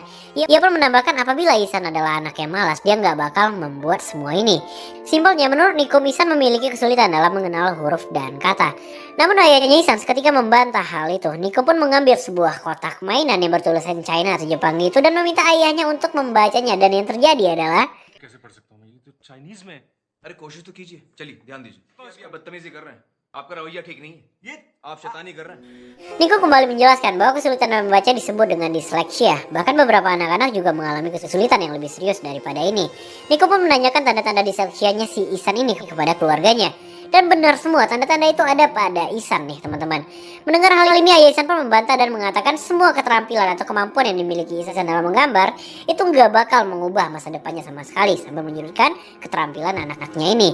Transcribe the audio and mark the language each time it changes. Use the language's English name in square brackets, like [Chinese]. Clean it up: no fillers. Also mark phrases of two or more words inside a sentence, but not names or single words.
[Indonesian] Ia pun menambahkan apabila Ihsan adalah anak yang malas, dia nggak bakal membuat semua ini. Simpelnya menurut Nikom, Ihsan memiliki kesulitan dalam mengenal huruf dan kata. Namun ayahnya Ihsan seketika membantah hal itu. Nikom pun mengambil sebuah kotak mainan yang bertulisan China atau Jepang itu dan meminta ayahnya untuk membacanya, dan yang terjadi adalah [Hindi] कैसे पढ़ सकता हूँ मैं? ये तो चाइनीज में है। अरे कोशिश तो कीजिए, चलिए ध्यान दीजिए। अभी आप बदतमीजी कर रहे हैं, आपका रवैया ठीक नहीं है, ये आप शैतानी कर रहे हैं। [Indonesian] Nikom kembali menjelaskan bahwa kesulitan dalam membaca disebut dengan disleksia. Bahkan beberapa anak-anak juga mengalami kesulitan yang lebih serius daripada ini. Nikom pun menanyakan tanda-tanda disleksianya si Ihsan ini kepada keluarganya. Dan benar semua, tanda-tanda itu ada pada Ihsan nih teman-teman. Mendengar hal ini, ayah Ihsan pun membantah dan mengatakan semua keterampilan atau kemampuan yang dimiliki Ihsan dalam menggambar itu nggak bakal mengubah masa depannya sama sekali, sambil menyudutkan keterampilan anak-anaknya ini.